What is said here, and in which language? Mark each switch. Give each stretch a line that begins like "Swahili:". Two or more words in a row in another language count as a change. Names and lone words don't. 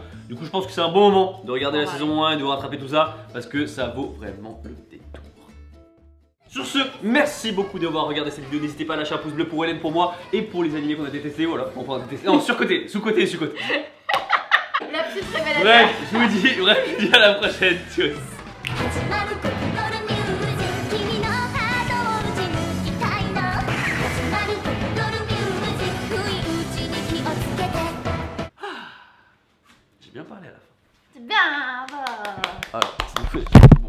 French: Du coup, je pense que c'est un bon moment de regarder la saison 1 et de rattraper tout ça parce que ça vaut vraiment le détour. Sur ce, merci beaucoup d'avoir regardé cette vidéo. N'hésitez pas à lâcher un pouce bleu pour Hélène, pour moi et pour les animés qu'on a détestés. Voilà, on a détesté. Non, surcoté, sous-côté et sur-côté. La petite révélation. Bref, je vous dis à la prochaine, tchuss.
Japanese: 始まることのミュージック君のハートを打ち抜きたいの始まることのミュージック不意打ちに気をつけて
French: J'ai bien parlé à la fin. C'est bien, va. Ah,